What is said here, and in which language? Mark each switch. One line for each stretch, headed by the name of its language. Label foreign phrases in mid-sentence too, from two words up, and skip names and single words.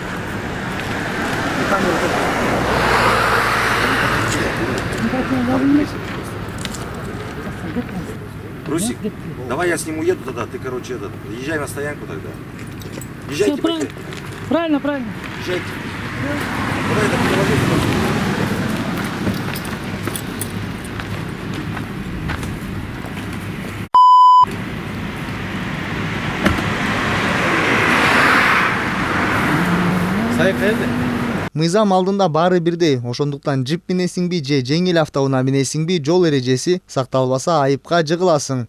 Russian: Русик, давай я с ним уеду тогда, ты, короче, езжай на стоянку тогда. Езжайте, Всё, правильно. езжайте. Давай, это перевожу.
Kyrgyz: Мыйзам алдында баары бирдей, ошондуктан джип минесиңби же жеңил автоунаа минесиңби жол эрежеси сакталбаса айыпка жыгыласың.